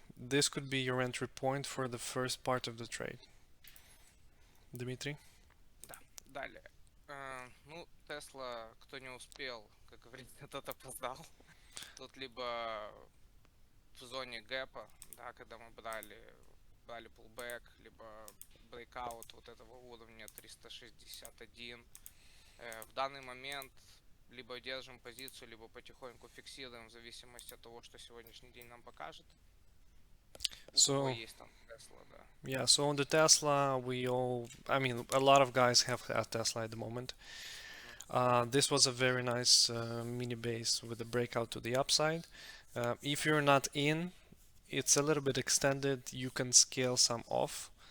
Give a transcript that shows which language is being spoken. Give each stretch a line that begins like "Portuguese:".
English: This could be your entry point for the first part of the trade.
Russian: Дмитрий? Да, далее. Тесла, кто не успел, как говорится, тот опоздал. Тут либо в зоне гэпа, да, когда мы брали pullback, либо breakout вот этого уровня 361. В данный момент либо держим позицию, либо потихоньку фиксируем в зависимости от того, что сегодняшний день нам покажет. So есть там Tesla, да.
English: Yeah, so on the Tesla, a lot of guys have a Tesla at the moment. This was a very nice mini base with a breakout to the upside. If you're not in, it's a little bit extended. You can scale some off.